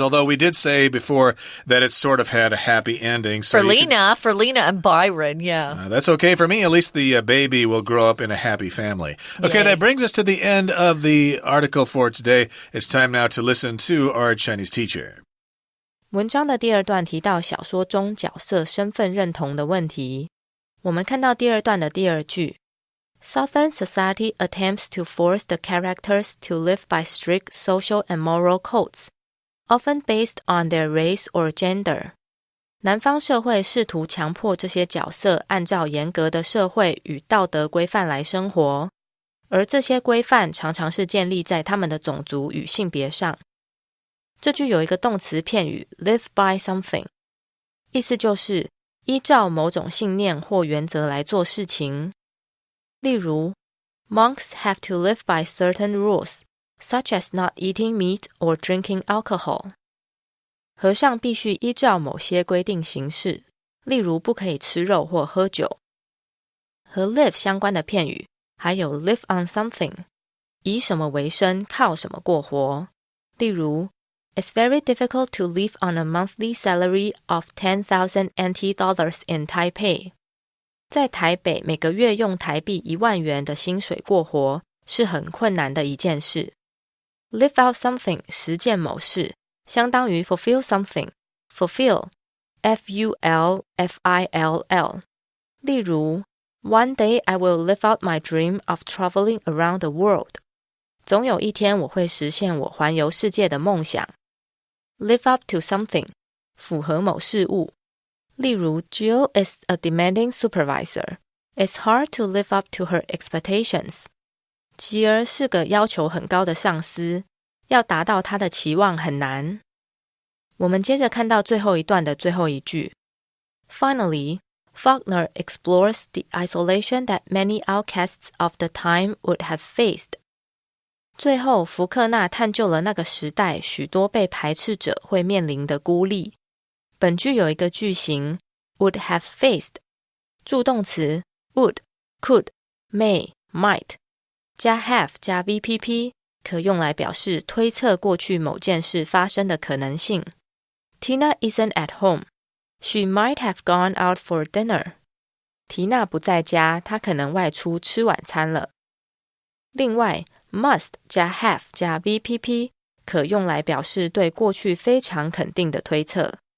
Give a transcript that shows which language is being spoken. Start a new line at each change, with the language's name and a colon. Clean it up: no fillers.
English: Although we did say before that it sort of had a happy ending. So for Lena and Byron, yeah. That's okay for me. At least the baby will grow up in a happy family. Okay, that brings us to the end of the article for today. It's time now to listen to our Chinese teacher.
Chinese: 文章的第二段提到小说中角色身份认同的问题。我们看到第二段的第二句。
English: Southern society attempts to force the characters to live by strict social and moral codes, often based on their race or gender.
Chinese: 南方社会试图强迫这些角色按照严格的社会与道德规范来生活，而这些规范常常是建立在他们的种族与性别上。这句有一个动词片语
English: live by something，
Chinese: 意思就是依照某种信念或原则来做事情。例如
English: Monks have to live by certain rules, such as not eating meat or drinking alcohol.
Chinese: 和尚必须依照某些规定行事，例如不可以吃肉或喝酒。和 live 相关的片语还有
English: live on something，
Chinese: 以什么为生，靠什么过活。例如
English: It's very difficult to live on a monthly salary of 10,000 NT dollars in Taipei.
Chinese: 在台北每个月用台币1万元的薪水过活是很困难的一件事。
English: Live out something
Chinese: 实践某事，相当于
English: fulfill something. Fulfill, F-U-L-F-I-L-L.
Chinese: 例如
English: One day I will live out my dream of traveling around the world.
Chinese: 总有一天我会实现我环游世界的梦想。
English: Live up to something
Chinese: 符合某事物。 例如
English: Jill is a demanding supervisor. It's hard to live up to her expectations.
Chinese: 吉儿是个要求很高的上司，要达到她的期望很难。我们接着看到最后一段的最后一句。
English: Finally, Faulkner explores the isolation that many outcasts of the time would have faced.
Chinese: 最后，福克纳探究了那个时代许多被排斥者会面临的孤立。本句有一个句型
English: would have faced，
Chinese: 助动词 would, could, may, might 加 have 加 VPP 可用来表示推测过去某件事发生的可能性。
English: Tina isn't at home. She might have gone out for dinner.
Chinese: 缇娜不在家，她可能外出吃晚餐了。另外 must 加 have 加 VPP 可用来表示对过去非常肯定的推测。